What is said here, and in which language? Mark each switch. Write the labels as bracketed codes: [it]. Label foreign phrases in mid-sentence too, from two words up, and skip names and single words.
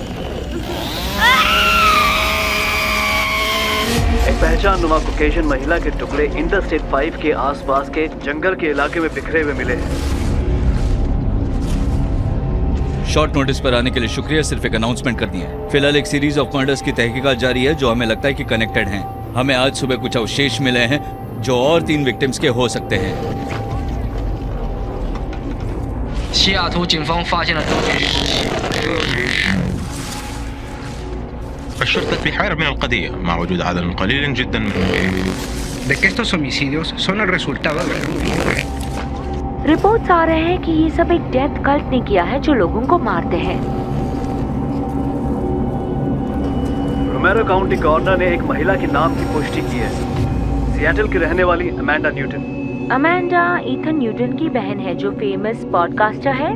[hi] एक पहचाननुमा कॉकेशियन महिला के टुकड़े इंटरस्टेट 5 के आसपास के जंगल के इलाके में बिखरे हुए मिले हैं। [en] short notice [hi] पर आने के लिए शुक्रिया, सिर्फ एक अनाउंसमेंट करनी है। फिलहाल एक [en] series of murders [hi] की तहकीकात जारी है जो हमें लगता है कि कनेक्टेड हैं। हमें आज सुबह कुछ अवशेष मिले हैं जो और 3 विक्टिम्स के हो सकते हैं। [zh] 西雅图警方发现了多具尸体。 [ar] الشرطة في حيرة من القضية مع وجود عدد قليل جدا من [es] De que estos homicidios son el resultado de [hi] रिपोर्ट्स आ रहे हैं कि ये सब एक [en] death cult [hi] ने किया है जो लोगों को मारते हैं। रोमेरो काउंटी गवर्नर ने एक महिला के नाम की पुष्टि की है, सिएटल की रहने वाली अमेंडा न्यूटन। अमेंडा ईथन न्यूटन की बहन है जो [en] famous podcaster [hi] है।